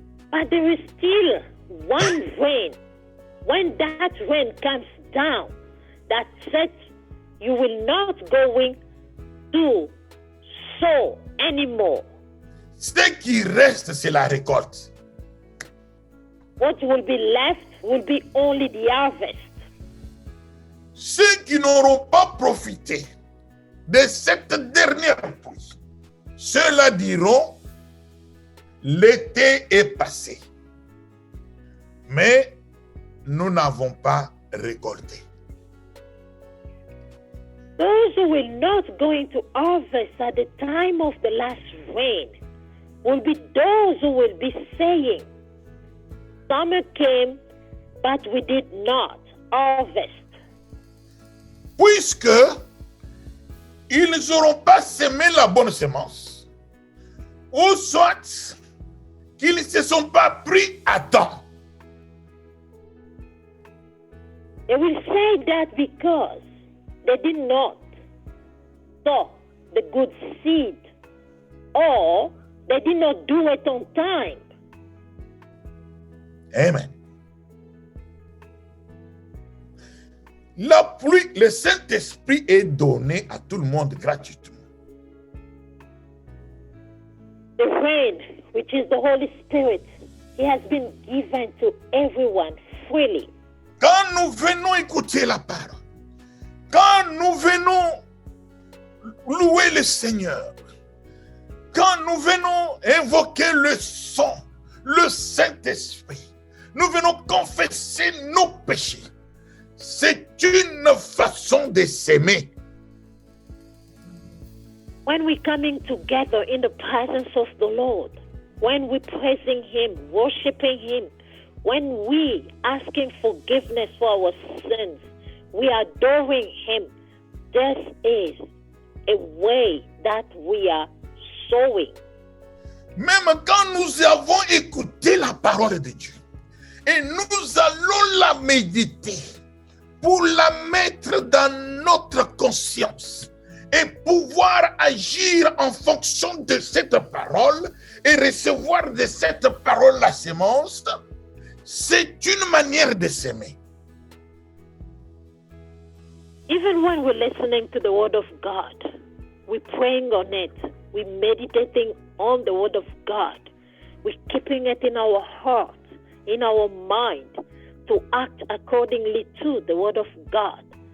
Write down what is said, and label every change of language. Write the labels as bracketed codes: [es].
[en] But there is still one rain. When that rain comes down, that says you will not going to sow anymore. [fr] Ce qui reste, c'est la récolte. [en] What will be left will be only the harvest. [fr] Ceux qui n'auront pas profité de cette dernière pluie, ceux-là diront, l'été est passé, mais nous n'avons pas récolté. [en] Those who will not going to harvest at the time of the last rain will be those who will be saying, summer came, but we did not harvest. [fr] Puisque ils n'auront pas semé la bonne semence, ou soit qu'ils ne se sont pas pris à temps. [en] They will say that because they did not sow the good seed, or they did not do it on time. Amen. [fr] La pluie, le Saint-Esprit est donné à tout le monde gratuitement. [en] The rain, which is the Holy Spirit, it has been given to everyone freely. [fr] Quand nous venons écouter la parole, quand nous venons louer le Seigneur, quand nous venons invoquer le son, le Saint-Esprit, nous venons confesser nos péchés. C'est une façon de s'aimer. [en] When we're coming together in the presence of the Lord, when we're praising Him, worshiping Him, when we asking forgiveness for our sins, we are adoring Him, this is a way that we are sowing. [fr] Même quand nous avons écouté la parole de Dieu et nous allons la méditer pour la mettre dans notre conscience et pouvoir agir en fonction de cette parole et recevoir de cette parole la sémence, c'est une manière de s'aimer. [en] Even when we're listening to the Word of God, we're praying on it, we're meditating on the Word of God, we're keeping it in our heart, in our mind, to act accordingly to the Word of God.